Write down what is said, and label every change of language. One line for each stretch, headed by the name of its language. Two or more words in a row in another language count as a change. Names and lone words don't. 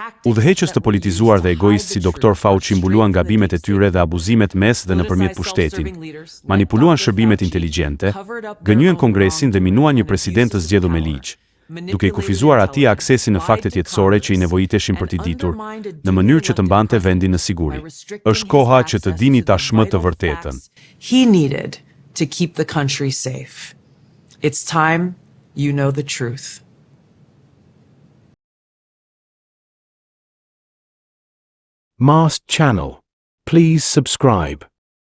Albanian: Udhëheqës të politizuar dhe egoist si Dr. Fauci mbuluan gabimet e tyre dhe abuzimet mes dhe nëpërmjet pushtetin, manipuluan shërbimet inteligjente, gënjyen Kongresin dhe minuan një president të zgjedhur me ligj, duke i kufizuar atij aksesin në faktet jetësore që i nevojiteshin për t'i ditur, në mënyrë që të mbante vendin në siguri. Është koha që të dini tashmë të vërtetën.
English: He needed to keep the country safe. It's time you know the truth. Mast Channel. Please subscribe.